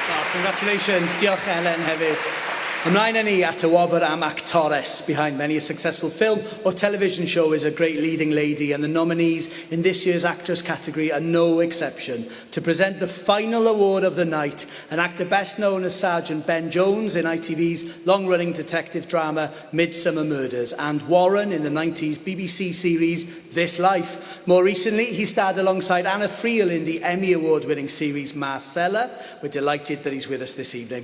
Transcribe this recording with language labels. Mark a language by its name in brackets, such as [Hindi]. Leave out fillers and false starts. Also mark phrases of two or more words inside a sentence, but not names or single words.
[English] Congratulations, [Welsh] diolch Elen hefyd. Ymlaen â ni at y wobr am actores. [English] Behind many a successful film or television show is a great leading lady, and the nominees in this year's actress category are no exception. To present the final award of the night, an actor best known as Sergeant Ben Jones in ITV's long-running detective drama Midsummer Murders, and Warren in the 90s BBC series This Life. More recently, he starred alongside Anna Friel in the Emmy Award-winning series Marcella. We're delighted that he's with us this evening.